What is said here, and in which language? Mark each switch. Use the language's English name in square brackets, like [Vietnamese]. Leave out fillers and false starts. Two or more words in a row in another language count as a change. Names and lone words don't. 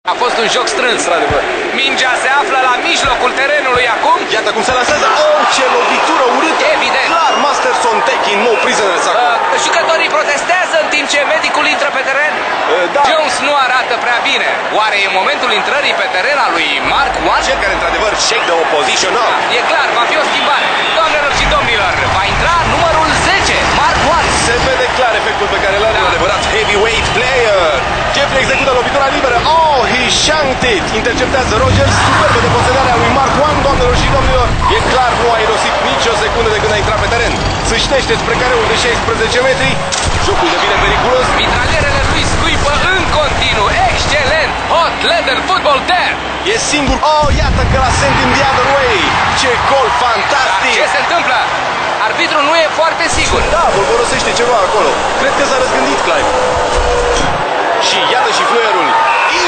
[Romanian] A fost un joc strâns. Mingea se află la mijlocul terenului acum. Iată cum se lansează. Oh, ce lovitură urâtă! Evident. Clar, [English] Masterson taking no prisoners acum. [Romanian] Jucătorii protestează în timp ce medicul intră pe teren. Da. Jones nu arată prea bine. Oare e momentul intrării pe teren al lui Mark Watt? Cel care într-adevăr [English] shake the opposition up. [Romanian] E clar, va fi o schimbare. Doamnelor și domnilor, va intra numărul 10, Mark Watt. Se vede clar efectul pe care l-are un adevărat [English] heavyweight player. [Romanian] Jeffrey execută lovitura liberă. [English] Oh, he shanked it. [Romanian] Interceptează Rogers. Superbă de posedare a lui Mark Watt, doamnelor și domnilor. E clar, nu a irosit nici o secundă de când a intrat pe teren. Sâștește spre careul de 16 metri. Jocul devine periculos. Mitralierele lui scuipă în continuu. Excelent! [English] Hot leather football there! [Romanian] E singur. Oh, iată că l-a [English] sent in the other way. [Romanian] Ce gol fantastic! Ce se întâmplă? Arbitrul nu e foarte sigur. Da, bolborosește ceva acolo. Cred că s-a răzgândit Clive. Și iată și fluierul.